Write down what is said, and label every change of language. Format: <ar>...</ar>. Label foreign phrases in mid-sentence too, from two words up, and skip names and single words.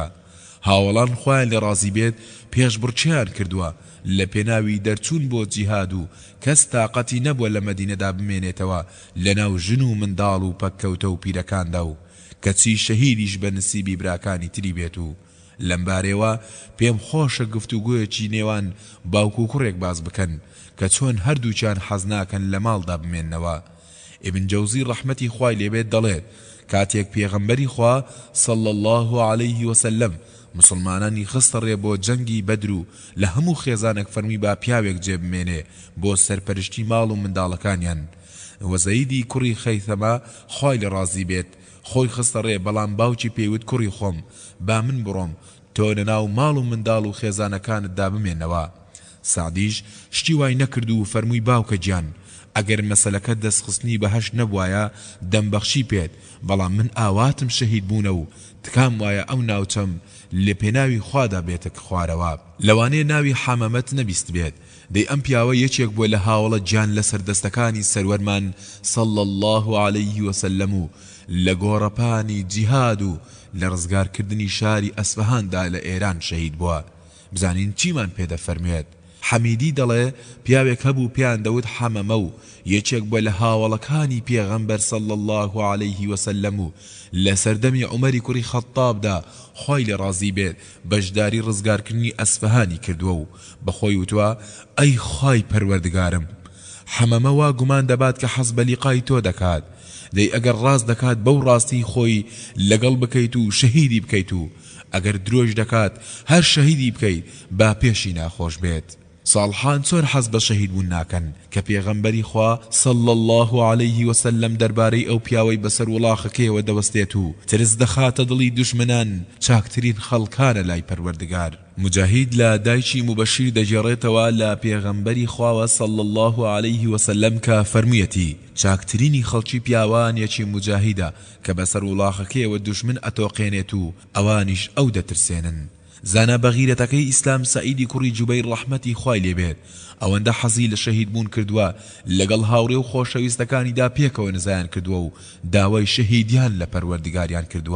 <ckb>هاوڵان خوایان لە ڕازی بێت پێشبڕچیان کردووە لە پێناوی دەرچوون بۆ جیهاد و کەس تااقەتی نەبووە لە مەدینەدا بمێنێتەوە لە ناو ژن و منداڵ و پەککەوتە و پیرەکاندا و کەچی شەهیدیش بە نسیبی براکانی تری بێت و لەم بارەوە پێم خۆشە گفتوگویەکی نێوان باوکو و کوڕێک باز بکەن کە چۆن هەردووچیان حەز ناکەن لە ماڵدا بمێننەوە. ئیبن جەوزی ڕەحمەتی خوای لێبێت دەڵێت کاتێک پێغەمبەری خوا</ckb> <ar>صلى الله عليه وسلم</ar> <ckb>مسلمانانی خستە ڕێ بۆ جەنگی بەدر و لە هەموو خێزانێک فەرمی با پیاوێک جێبمێنێ بۆ سەرپەرشتی ماڵ و منداڵەکانیان. وەزەیدی کوڕی خەیثەمە خوای لە ڕازی بێت خۆی خستە ڕێ، بەڵام باوکی پێیوت کوڕی خۆم با من بڕۆم تۆ لەناو ماڵ و منداڵ و خێزانەکانتدا بمێنەوە. سعدیش شتی وای نەکرد و فەرمووی باوکە گیان ئەگەر مەسەلەکە دەستخستنی بەهەشت نەبوایە دەمبەخشی پێت، بەڵام من ئاواتم شەهید بوونە و تکام وایە ئەو ناوچەم لە پێناوی خوادا بێتە خوارەوە. لەوانەیە ناوی حەمەمەت نەبیست بێت، دەی ئەم پیاوە یەکێک بووە لە هاوڵە گیان لە سەردەستەکانی سەروەرمان</ckb> <ar>صلى الله عليه وسلم</ar> <ckb>و لە گۆڕەپانی جیهاد و لە ڕزگارکردنی شاری ئەسفەهاندا لە ئێران شەهید بووە. بزانین چیمان پێدە فەرموێت. حەمیدی دەڵێ پیاوێک هەبوو پیان دەوت حەمەمە و یەکێک بووە لە هاوڵەکانی پێغەمبەر</ckb> <ar>صلى الله عليه وسلم</ar> <ckb>و لە سەردەمی عومەری کوڕی خەتابدا خۆی لە ڕازی بێت بەشداری ڕزگارکردنی ئەسفەهانی کردووە و بەخۆی وتووە ئەی خوای پەروەردگارم حەمەمە وا گومان دەبات کە حەز بە لیقای تۆ دەکات، دەی ئەگەر ڕاست دەکات بەو ڕاستی خۆی لەگەڵ بکەیت و شەهیدی بکەیت و ئەگەر درۆژ دەکات هەر شەهیدی بکەیت با پێشی ناخۆش بێت. ساڵحان چۆن حەز بە شەهید بوون ناکەن کە پێغەمبەری خوا</ckb> <ar>صلى الله عليه وسلم</ar> <ckb>دەربارەی ئەو پیاوەی بەسەر وڵاخەکەیەوە دەوەستێت و ترس دەخاتە دڵی دوشمنان چاکترین خەڵکانە لای پەروەردگار. مجاهید لە دایکی مبەشیر دەجێڕێتەوە لە پێغەمبەری خواوە</ckb> <ar>صلى الله عليه وسلم</ar> <ckb>کە فەرموویەتی چاکترینی خەڵکی پیاوانێکی مجاهیدە کە بەسەر وڵاخەکەیەوە دوشمن ئەتۆقێنێت و ئەوانیش ئەو دەترسێنن. زانا بەغیرەتەکەی ئیسلام سەعیدی کوڕی جوبەیر ڕەحمەتی خوای لێبێت ئەوەندە حەزی لە شەهید بوون کردووە لەگەڵ هاوڕێ و خۆشەویستەکانیدا پێکەوە نزایان کردووە و داوای شەهیدیان لە پەروەردگاریان کردووە.</ckb>